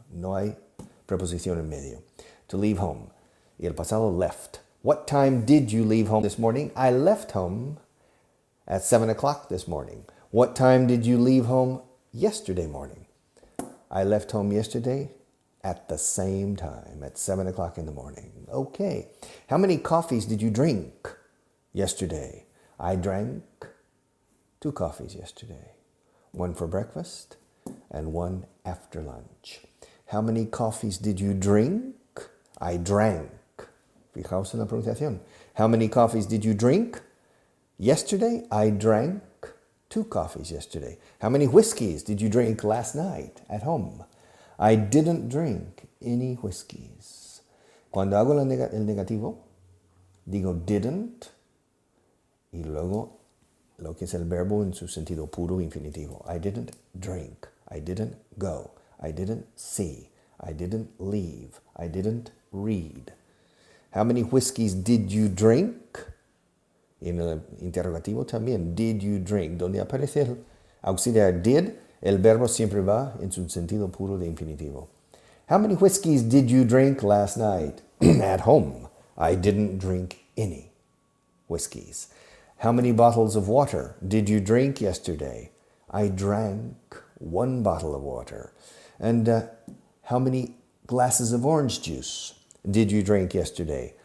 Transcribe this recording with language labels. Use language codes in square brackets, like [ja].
[es] No hay preposición en medio. [en] To leave home. [es] Y el pasado [en] left. What time did you leave home this morning? I left home at 7 o'clock this morning. What time did you leave home yesterday morning? I left home yesterday at the same time, at 7 o'clock in the morning. Okay. How many coffees did you drink yesterday? I drank 2 coffees yesterday. 1 for breakfast and 1 after lunch. How many coffees did you drink? I drank. [es] Fijaos en la pronunciación. [en] How many coffees did you drink? Yesterday, I drank 2 coffees yesterday. How many whiskeys did you drink last night at home? I didn't drink any whiskeys. [es] Cuando hago el negativo, digo didn't y luego lo que es el verbo en su sentido puro infinitivo. [en] I didn't drink. I didn't go. I didn't see. I didn't leave. I didn't read. How many whiskeys did you drink? [es] En el interrogativo también, [en] did you drink? [es] Donde aparece el auxiliar did, el verbo siempre va en su sentido puro de infinitivo. [en] How many whiskeys did you drink last night? At home, I didn't drink any whiskeys. How many bottles of water did you drink yesterday? I drank 1 bottle of water. And how many glasses of orange juice did you drink yesterday?